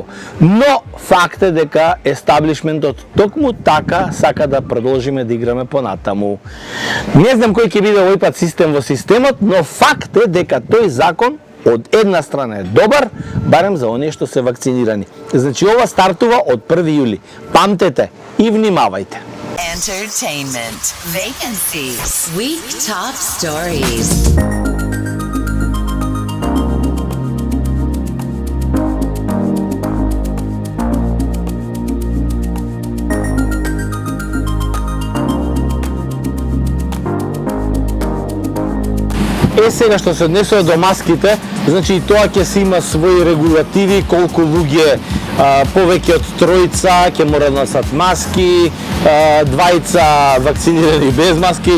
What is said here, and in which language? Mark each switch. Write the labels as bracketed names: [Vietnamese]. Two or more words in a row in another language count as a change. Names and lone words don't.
[Macedonian] Но факт е дека естаблишментот токму така сака да продолжиме да играме понатаму. Не знам кој ќе биде овој пат систем во системот, но факт е дека тој закон од една страна е добар, барем за оние што се вакцинирани. Значи ова стартува од 1 јули. Памтете и внимавајте. [English] Entertainment. Vacancies. Week Top Stories. [Macedonian] Е, сега што се однесува до маските, значи и тоа ќе се има своји регулативи, колку луѓе повеќе од тројца ќе мора да носат маски, двајца вакцинирани без маски.